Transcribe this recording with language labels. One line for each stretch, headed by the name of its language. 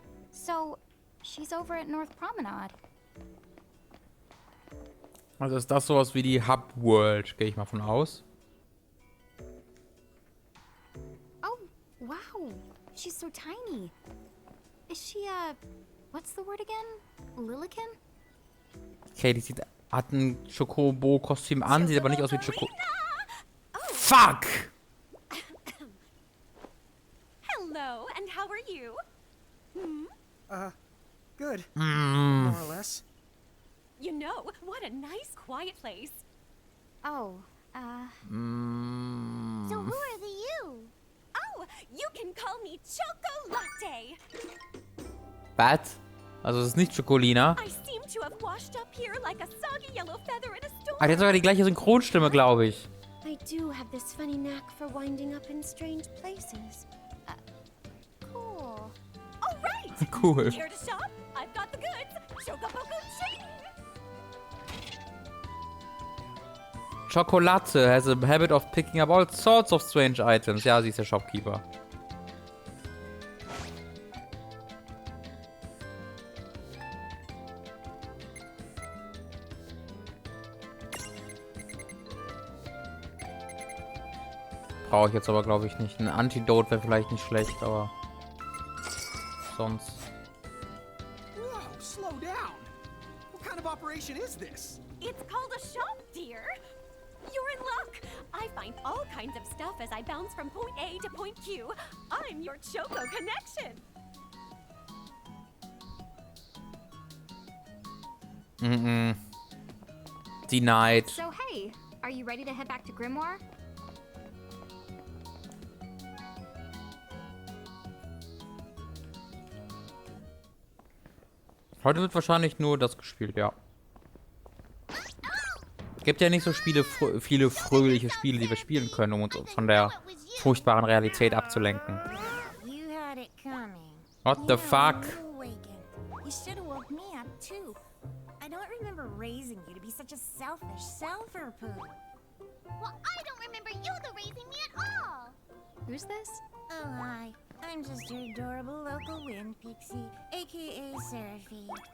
English: So, she's over at North Promenade.
German: Also ist das sowas wie die Hub World, gehe ich mal von aus.
English: Oh, wow. She's so tiny. Is she what's the word again? Lilican?
German: Okay, die hat ein Chocobo-Kostüm an, sieht aber nicht aus wie Choco...
English: Fuck! Hello, and how are you? Good. More or less. You know, what a nice, quiet place. Oh, So who are the you? Oh, you can call me Chocolate.
German: Was? Also es ist nicht Chocolina.
English: I seem to have washed up here like a soggy yellow feather in a storm.
German: Ah, die hat sogar die gleiche Synchronstimme, glaube ich.
English: I do have this funny knack for winding up in strange places. cool. All right. Cool. Here to shop? I've got the goods. Chocoboco chain. Chocolate has a habit of picking up all sorts of strange items.
German: Ja, sie ist der Shopkeeper. Brauche ich jetzt aber, glaube ich, nicht. Ein Antidote wäre vielleicht nicht schlecht, aber sonst.
English: Whoa, slow down. What kind of operation is this? It's called a shop, dear. You're in luck. I find all kinds of stuff as I bounce from point A to point Q. I'm your Choco connection. Denied. So hey, are you ready to head back to Grimoire?
German: Heute wird wahrscheinlich nur das gespielt, ja. Gibt ja nicht so viele fröhliche Spiele, die wir spielen können, um uns von der furchtbaren Realität abzulenken.
English: You had it coming. What the fuck? You should have woke me up too. I don't remember raising you to be such a selfish selfer-poo. Well, I don't remember you raising me at all. Who's this? Oh, hi. I'm just your adorable local wind pixie, aka Seraphie.